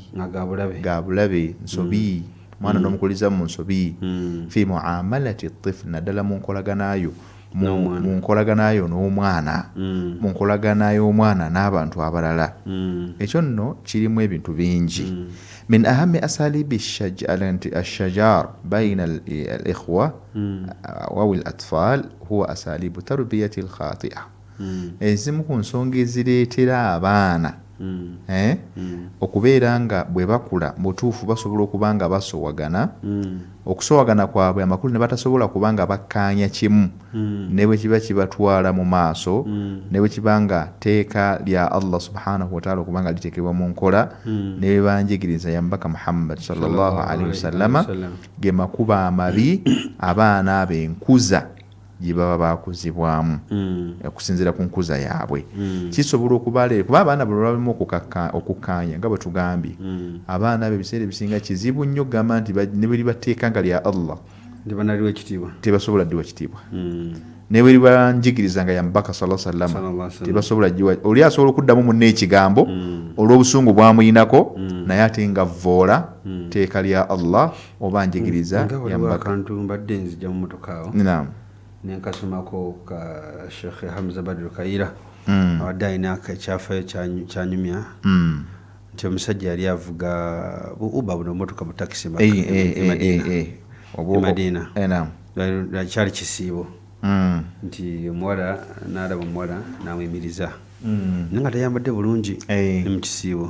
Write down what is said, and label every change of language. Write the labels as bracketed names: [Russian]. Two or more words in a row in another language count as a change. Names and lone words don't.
[Ganda] ga bulabe nsobi mwana n'omukuliza mu nsobi [Arabic] في معاملة الطفل [Ganda] naddala mu nkolaganayo mu nkolaganayo n'omwana mu nkolaganayo omwana n'abantu abalala ekyo nno kirimu ebintu bingi [Arabic] من أهم أساليب الشجار بين الإخوة أو الأطفال هو أساليب تربية الخاطئة [Ganda] ezimu ku nsonga ezireetera abaana okubeera nga bwe bakula mutuufu basobola okuba nga basowagana, okusowagana kwabwe amakulu ne batasobola kuba nga bakkaanya kimu, ne bwe kiba kibatwala mu maaso, ne bwe kiba nga teeka lya Allah [Arabic] سبحانه وتعالى [Ganda] okuba nga liteekebwa mu nkola, ne bwe banjigiriza ya Mubaka Muhammad [Arabic] صلى الله عليه وسلم, [Ganda] ge makuba amabi abaana ab'enkuza gye baba bakuzibwamu okusinziira ku nkuza yaabwe. Kisobola okubalera kuba abaana bwe babamu okukkaanya nga bwe tugambye, abaana b'ebiseera ebisinga kizibu nnyo okugamba nti ne bwe libateeka nga lya Allah tebasobola ddiwa kitiibwa, ne bwe libanjigiriza nga ya Mubaka [Arabic] صلى الله عليه وسلم [Ganda] tebasobola ddiwa. Oli asobola okuddamu munne ekigambo olw'obusungu bwamuyinako, naye ate nga vvoola teeka lya Allah oba njigiriza ya Mubaka. Mbadde nzija mu motoka awo nenkasomako ka Sheikh Hamza Badru Kaira awadde alina ekyafaayo kyanyumya nti omusajja yali avuga buuba buno motoka mu takisi Madina kyali kisiibo nti omuwala n'alaba omuwala n'amuyimiriza naye nga tayambadde bulungi ne mu kisiibo.